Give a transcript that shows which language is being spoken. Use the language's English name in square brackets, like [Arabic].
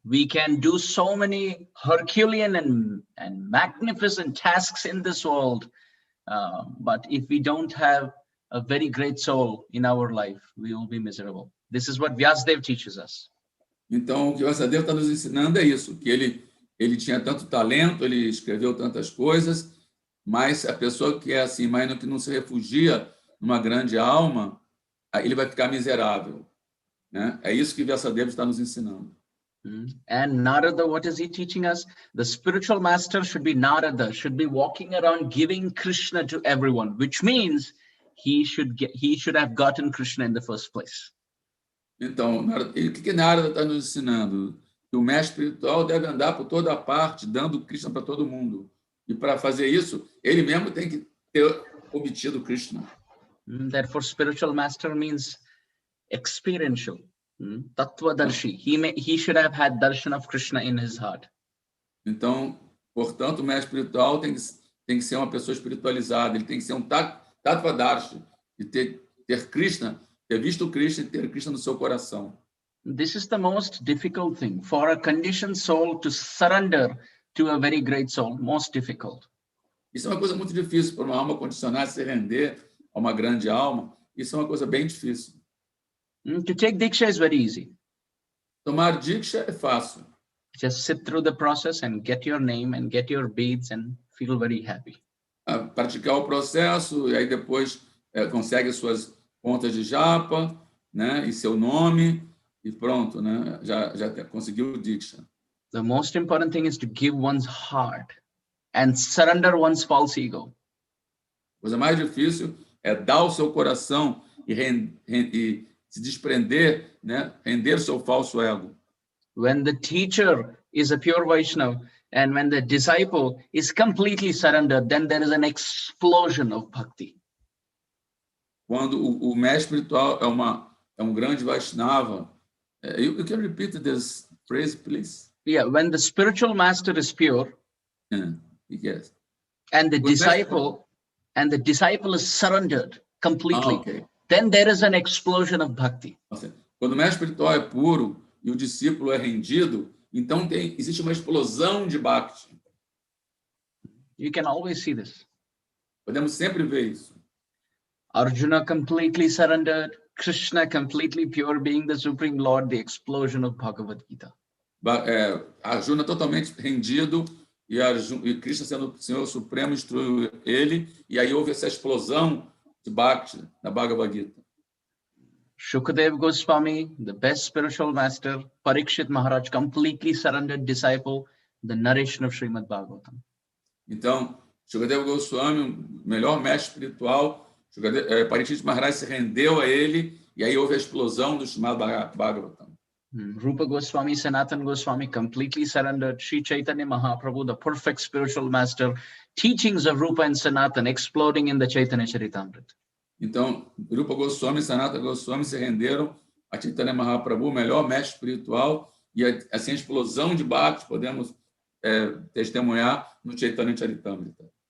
[English] We can do so many Herculean and magnificent tasks in this world, but if we don't have a very great soul in our life, we will be miserable. This is what Vyasadeva teaches us. [Portuguese] Então, o que Vyasadeva está nos ensinando é isso, que ele tinha tanto talento, ele escreveu tantas coisas, mas a pessoa que é assim, mas que não se refugia numa grande alma, ele vai ficar miserável. Né? É isso que Vyasadeva está nos ensinando. [English] And Narada, what is he teaching us? The spiritual master should be Narada, should be walking around giving Krishna to everyone, which means he should have gotten Krishna in the first place. [Portuguese] Então, o que Narada está nos ensinando? Que o mestre espiritual deve andar por toda parte, dando Krishna para todo mundo. E para fazer isso, ele mesmo tem que ter obtido Krishna. [English] Therefore, spiritual master means experiential, Tattvadarshi. He should have had darshan of Krishna in his heart. [Portuguese] Então, Portanto, o mestre espiritual tem que ser uma pessoa espiritualizada, ele tem que ser um tattvadarshi, e ter Krishna, ter visto o Krishna e ter Krishna no seu coração. [English] This is the most difficult thing for a conditioned soul to surrender to a very great soul, most difficult. [Portuguese] Isso é uma coisa muito difícil para uma alma condicionada se render a uma grande alma. Isso é uma coisa bem difícil. [English] To take Diksha is very easy. [Portuguese] Tomar Diksha é fácil. [English] Just sit through the process and get your name and get your beads and feel very happy. [Portuguese] Praticar o processo e aí depois consegue suas contas de japa, né, e seu nome e pronto, né, já conseguiu o Diksha. [English] The most important thing is to give one's heart and surrender one's false ego. [Portuguese] A coisa mais difícil é dar o seu coração e se desprender, né, render o seu falso ego. [English] When the teacher is a pure Vaishnava and when the disciple is completely surrendered, then there is an explosion of bhakti. [Portuguese] Quando o mestre espiritual é um grande Vaishnava, [English] you can repeat this phrase, please? Yeah, when the spiritual master is pure, yes, and the disciple is surrendered completely, okay. Then there is an explosion of bhakti. [Portuguese] Quando o mestre espiritual é puro e o discípulo é rendido, então existe uma explosão de bhakti. [English] You can always see this. [Portuguese] Podemos sempre ver isso. [English] Arjuna completely surrendered, Krishna completely pure, being the Supreme Lord, the explosion of Bhagavad Gita. [Portuguese] Arjuna totalmente rendido e Krishna sendo o Senhor Supremo instruiu ele, e aí houve essa explosão de Bhakti na Bhagavad Gita. [English] Shukadeva Goswami, the best spiritual master, Parikshit Maharaj, completely surrendered disciple, the narration of Srimad Bhagavatam. [Portuguese] Então, Shukadeva Goswami, o melhor mestre espiritual, Parikshit Maharaj se rendeu a ele, e aí houve a explosão do Srimad Bhagavatam. [English] Rupa Goswami, Sanatana Goswami completely surrendered. Sri Chaitanya Mahaprabhu, the perfect spiritual master, teachings of Rupa and Sanatana exploding in the Chaitanya Charitamrita. [Portuguese] Então, Rupa Goswami e Sanatana Goswami se renderam a Chaitanya Mahaprabhu, o melhor mestre espiritual, e assim a explosão de bhakti podemos testemunhar no Chaitanya Charitamrita.